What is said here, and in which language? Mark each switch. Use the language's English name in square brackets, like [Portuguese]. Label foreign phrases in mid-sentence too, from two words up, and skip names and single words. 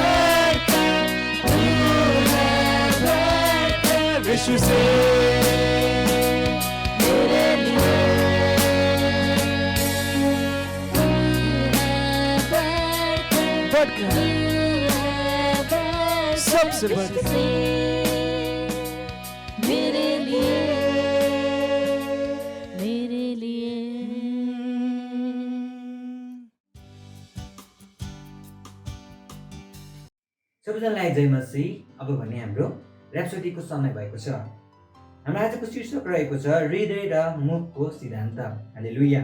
[Hindi] बढ़कर विश्व से सबसे बढ़कर मेरे लिए, मेरे लिए। [Nepali] सबैजनालाई जय मसीह। अब भने हाम्रो ऱ्याप्सोडीको समय भएको छ। हाम्रो आजको शीर्षक रहेको छ हृदय र मुखको सिद्धान्त। हालेलुया।